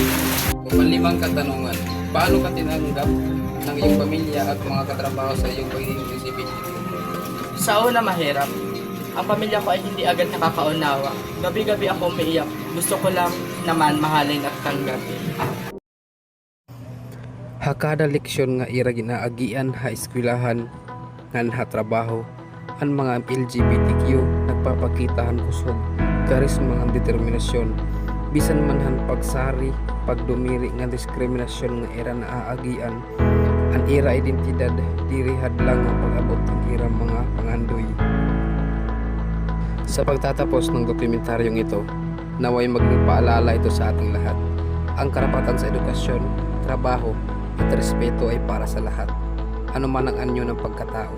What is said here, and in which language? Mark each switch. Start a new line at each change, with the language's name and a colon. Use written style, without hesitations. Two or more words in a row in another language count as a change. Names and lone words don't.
Filipino: Panlimang katanungan. Paano ka tinanggap ng iyong pamilya at mga katrabaho sa iyong pagiging LGBT? Sa una mahirap. Ang pamilya ko ay hindi agad nakakaunawa. Gabi-gabi ako umiiyak. Gusto ko lang naman mahalin at tanggapin.
Waray: Hakada leksyon nga ira ginaagian ha eskwelahan ngan ha trabaho Ang mga LGBTQ nagpapakitahan kusog, karisma nga determinasyon, bisan man han pagsari, pagdumiri nga diskriminasyon nga era na aagian, ang era identidad diri hadlang ang pag-abot ang era mga pangandoy.
Filipino: Sa pagtatapos ng dokumentaryong ito, naway maging paalala ito sa ating lahat. Ang karapatan sa edukasyon, trabaho at respeto ay para sa lahat, ano man ang anyo ng pagkatao.